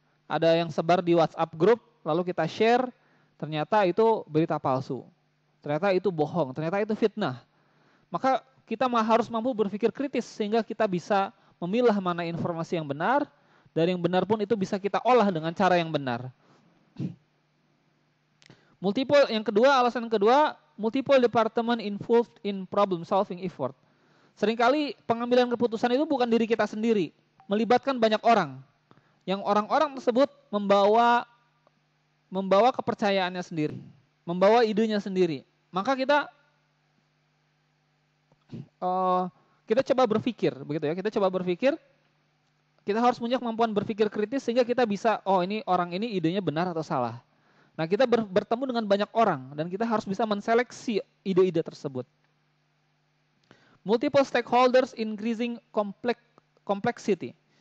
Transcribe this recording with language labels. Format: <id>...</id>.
<id>Ada yang sebar di WhatsApp grup, lalu kita share, ternyata itu berita palsu. Ternyata itu bohong, ternyata itu fitnah. Maka kita harus mampu berpikir kritis sehingga kita bisa memilah mana informasi yang benar, dan yang benar pun itu bisa kita olah dengan cara yang benar. Alasan kedua,</id> <en>multiple department involved in problem solving effort.</en> <id>Seringkali pengambilan keputusan itu bukan diri kita sendiri, melibatkan banyak orang. Yang orang-orang tersebut membawa kepercayaannya sendiri, membawa idenya sendiri. Maka kita coba berpikir, begitu ya. Kita coba berpikir, kita harus punya kemampuan berpikir kritis sehingga kita bisa, oh ini orang ini idenya benar atau salah. Nah, kita bertemu dengan banyak orang dan kita harus bisa menseleksi ide-ide tersebut.</id> <en>Multiple stakeholders increasing complexity.</en>